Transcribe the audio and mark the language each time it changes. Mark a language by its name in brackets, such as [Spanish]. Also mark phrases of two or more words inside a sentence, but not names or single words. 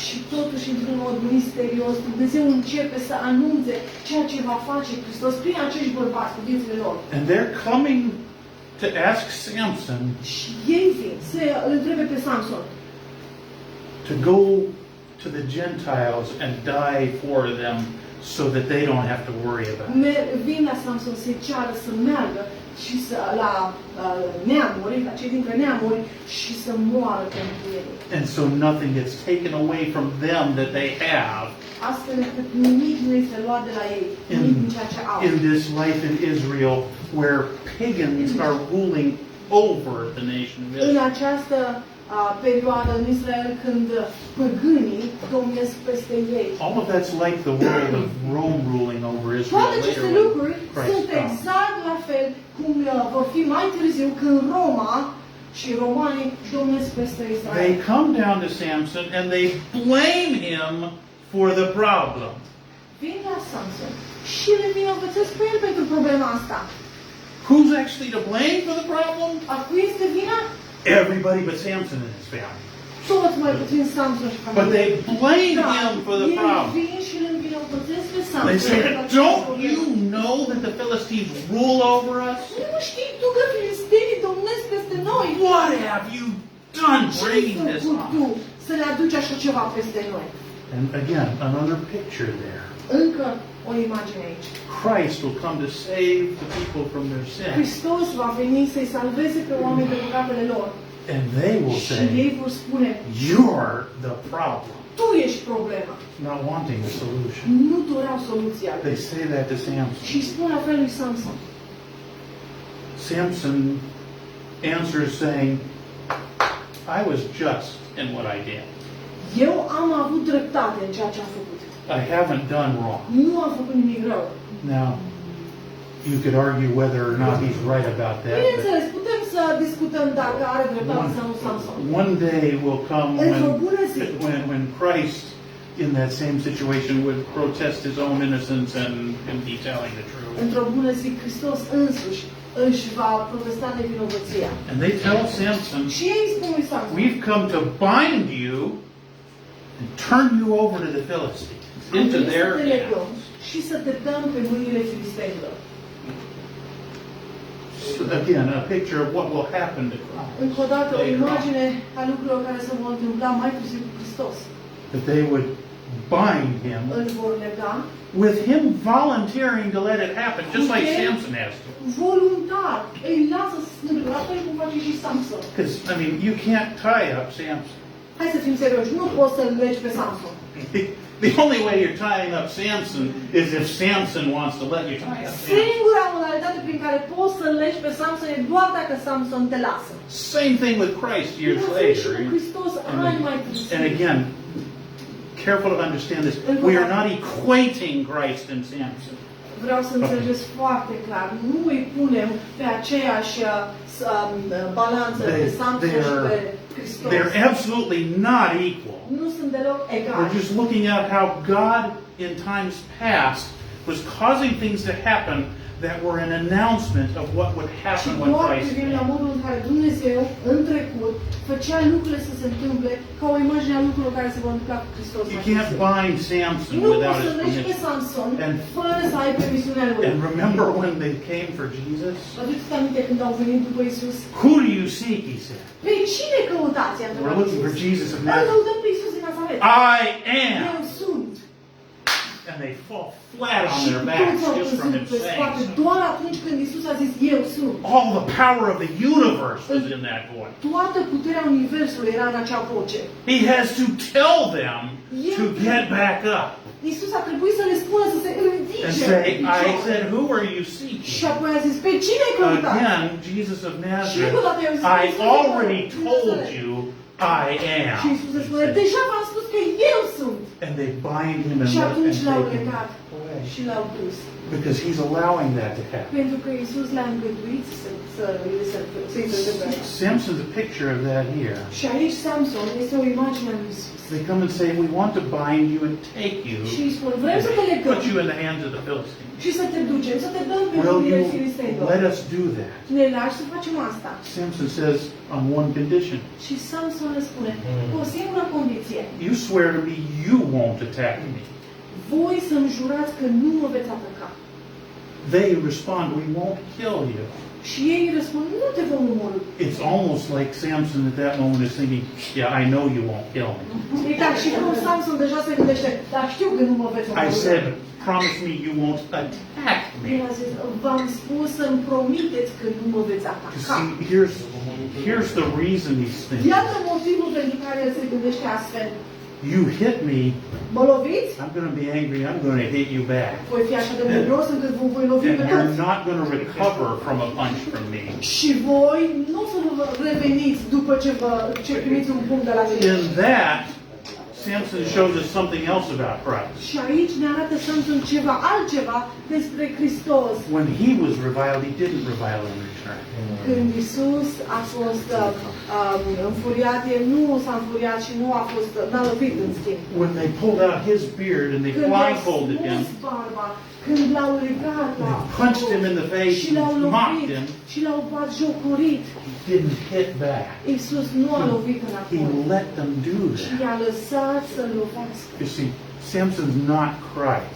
[Romanian] Și totuși, într-un mod misterios, Dumnezeu începe să anunțe ceea ce va face Hristos prin acești bărbați cu viețile lor. [English] And they're coming to ask Samson [Romanian] Și ei vin să îl întrebe pe Samson [English] to go to the Gentiles and die for them so that they don't have to worry about it. [Romanian] Vin la Samson să-i ceară să meargă și la neamuri, la cei dintre neamuri, și să moară pentru ei. [English] And so nothing gets taken away from them that they have [Romanian] Astfel încât nimic nu este luat de la ei, nimic din ceea ce au. [English] in this life in Israel where pagans are ruling over the nation of [Romanian] În [English] Israel. [Romanian] această perioadă în Israel, când păgânii domnesc peste ei. [English] All of that's like the world of Rome ruling over Israel [Romanian] Toate aceste [English] later [Romanian] lucruri [English] when Christ [Romanian] sunt [English] comes. [Romanian] exact la fel cum vor fi mai târziu când Roma și romanii domnesc peste [English] They [Romanian] Israel. [English] come down to Samson and they blame him for the problem. [Romanian] Vin la Samson și le vinovățesc pe el pentru problema asta. [English] Who's actually to blame for the problem? [Romanian] A cui este vina? [English] Everybody but Samson and his family. [Romanian] Toți mai puțin Samson și [English] But [Romanian] familia. [English] they blame him for the [Romanian] Ei [English] problem. [Romanian] vin și le învinovățesc pe [English] They [Romanian] Samson. [English] say, [Romanian] pentru această [English] don't [Romanian] problemă. [English] you know that the Philistines rule over us? [Romanian] Nu știi tu că filistenii domnesc peste noi? [English] What have you done [Romanian] Ce ai [English] bringing this [Romanian] făcut tu [English] on? [Romanian] să le aduci așa ceva peste noi? [English] And again, another picture there. [Romanian] Încă o imagine aici. [English] Christ will come to save the people from their sin. [Romanian] Hristos va veni să-i salveze pe oameni de păcatele lor. [English] And they will [Romanian] Și ei [English] say, [Romanian] vor spune, [English] you're the problem, [Romanian] tu ești problema. [English] not wanting the solution. [Romanian] Nu doreau soluția. [English] They say that to Samson. [Romanian] Și spun la fel lui Samson. [English] Samson answers saying, I was just in what I did. [Romanian] Eu am avut dreptate în ceea ce am făcut. [English] I haven't done wrong. [Romanian] Nu am făcut nimic rău. [English] Now, you could argue whether or not he's right about that. [Romanian] Bineînțeles, putem să discutăm dacă are dreptate sau nu Samson. [English] But one day will come [Romanian] Într-o bună zi. [English] when Christ, in that same situation, would protest his own innocence and be telling the truth. [Romanian] Într-o bună zi, Hristos însuși își va protesta nevinovăția. [English] And they tell Samson, [Romanian] Și ei spun lui Samson, [English] we've come to bind you and turn you over to the Philistines. into [Romanian] Vrem [English] their [Romanian] să te legăm [English] hands. [Romanian] și să te dăm pe mâinile filistenilor. [English] Again, a picture of what will happen to Christ. [Romanian] Încă o dată, o [English] later on. [Romanian] imagine a lucrurilor care se vor întâmpla mai târziu cu Hristos. [English] That they would bind him [Romanian] Îl vor lega [English] with him volunteering to let it happen, just like Samson has to. [Romanian] voluntar. Îi lasă să se întâmple, la fel cum face și Samson. [English] Because, I mean, you can't tie up Samson. [Romanian] Hai să fim serioși, nu poți să-l legi pe Samson. [English] The only way you're tying up Samson is if Samson wants to let you tie up Samson. [Romanian] Singura modalitate prin care poți să-l legi pe Samson e doar dacă Samson te lasă. [English] Same thing with Christ years [Romanian] La fel și cu [English] later. [Romanian] Hristos ani mai târziu. [English] And again, careful to understand this. We are not equating Christ and Samson. [Romanian] Vreau să înțelegeți foarte clar. Nu îi punem pe aceeași balanță pe Samson și pe Hristos. [English] They're absolutely not equal. [Romanian] Nu sunt deloc [English] We're [Romanian] egali. [English] just looking at how God in times past was causing things to happen that were an announcement of what would [Romanian] Și [English] happen when [Romanian] doar [English] Christ [Romanian] privim la [English] came. [Romanian] modul în care Dumnezeu, în trecut, făcea lucrurile să se întâmple ca o imagine a lucrurilor care se vor întâmpla cu Hristos. [English] You [Romanian] mai [English] can't [Romanian] târziu. [English] bind Samson [Romanian] Nu [English] without [Romanian] poți să [English] his [Romanian] legi pe [English] permission. [Romanian] Samson [English] And- [Romanian] fără să ai permisiunea lui. [English] And remember when they came for Jesus? [Romanian] Vă aduceți aminte când au venit după Isus? [English] Who do you seek? He said. [Romanian] Pe cine căutați? I-a [English] We're [Romanian] întrebat [English] looking for [Romanian] Iisus. [English] Jesus of [Romanian] Îl [English] Nazareth. [Romanian] căutăm pe Isus din Nazaret. [English] I [Romanian] Eu [English] am. [Romanian] sunt. [English] And they fall flat on [Romanian] Și [English] their [Romanian] toți [English] backs [Romanian] au [English] just from [Romanian] căzut [English] him [Romanian] pe spate [English] saying so. [Romanian] doar atunci când Isus a zis eu sunt. [English] All the power of the universe was in that voice. [Romanian] Toată puterea Universului era în acea voce. [English] He has to tell them to get back up [Romanian] Isus a trebuit să le spună să se [English] and [Romanian] ridice. [English] say, [Romanian] în [English] I [Romanian] picioare. [English] said, who are you [Romanian] Și [English] seeking? [Romanian] apoi a zis, pe cine căutați? [English] Again, Jesus of [Romanian] Și [English] Nazareth, [Romanian] încă o dată i-a zis, [English] I [Romanian] Iisus, [English] already [Romanian] din [English] told [Romanian] Nazaret. [English] you I am. [Romanian] Și Isus îi [English] he [Romanian] spune, [English] said. [Romanian] deja v-am spus că eu sunt. [English] And they bind him and [Romanian] Și [English] let [Romanian] atunci l-au [English] take him [Romanian] legat [English] away. [Romanian] și l-au dus. [English] Because he's allowing that to happen. [Romanian] Pentru că Isus le-a îngăduit să-i se întâmple. [English] Samson's a picture of that here. [Romanian] Și aici Samson este o imagine a lui Isus. [English] They come and say, we want to bind you and take you [Romanian] Și îi spun, vrem să te [English] and [Romanian] legăm [English] put you in the hands of the Philistines. [Romanian] și să te ducem, să te dăm pe [English] Will [Romanian] mâinile [English] you [Romanian] filistenilor. [English] let us do that? [Romanian] Ne lași să facem asta. [English] Samson says, on one condition. [Romanian] Și Samson le spune, cu o singură condiție. [English] You swear to me you won't attack me. [Romanian] Voi să-mi jurați că nu mă veți ataca. [English] They respond, we won't kill you. [Romanian] Și ei răspund, nu te vom omorî. [English] It's almost like Samson at that moment is thinking, yeah, I know you won't kill me. [Romanian] E ca și cum Samson deja se gândește, dar știu că nu mă veți omorî. [English] I said, promise me you won't attack me. [Romanian] El a zis, v-am spus să-mi promiteți că nu mă veți [English] You [Romanian] ataca. [English] see, here's the reason he's thinking. [Romanian] Iată motivul pentru care el se gândește astfel. [English] You hit me, [Romanian] Mă loviți? [English] I'm going to be angry, I'm going to hit you back. [Romanian] Voi fi așa de mândros încât vă voi lovi [English] And [Romanian] pe [English] you're [Romanian] toți. [English] not going to recover from a punch from me. [Romanian] Și voi nu o să vă reveniți după ce primiți un punct de la mine. [English] In that, Samson shows us something else about Christ. [Romanian] Și aici ne arată Samson ceva altceva despre Hristos. [English] When he was reviled, he didn't revile in return. [Romanian] Când Isus a fost înfuriat, el nu s-a înfuriat și nu a fost, n-a lovit în schimb. [English] When they pulled out his beard and they [Romanian] Când l-au [English] blindfolded him, [Romanian] smuls barba, când l-au legat la [English] they punched him in the face [Romanian] și l-au [English] and mocked [Romanian] lovit [English] him, [Romanian] și l-au batjocorit, [English] he didn't hit back. [Romanian] Isus nu a lovit [English] He [Romanian] înapoi. [English] let them do [Romanian] Și [English] that. [Romanian] i-a lăsat să-l lovească. [English] You see, Samson's not Christ.